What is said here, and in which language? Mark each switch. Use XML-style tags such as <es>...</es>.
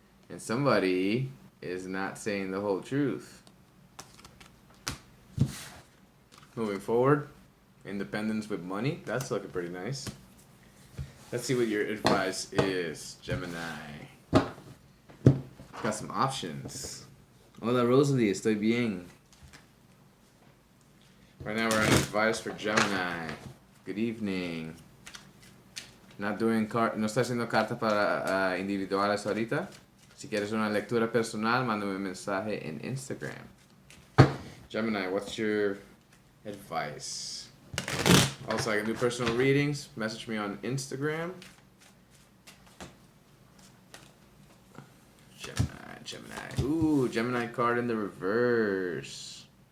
<en>And somebody is not saying the whole truth. Moving forward, independence with money. That's looking pretty nice. Let's see what your advice is, Gemini. Got some options.</en> <es>Hola Rosalie, estoy bien.</es> <en>Right now we're on advice for Gemini. Good evening. Not doing</en> <es>no está haciendo cartas para individuales ahorita. Si quieres una lectura personal, mándame un mensaje en Instagram.</es> <en>Gemini, what's your advice? Also, I can do personal readings. Message me on Instagram. Gemini. Ooh, Gemini card in the reverse.</en>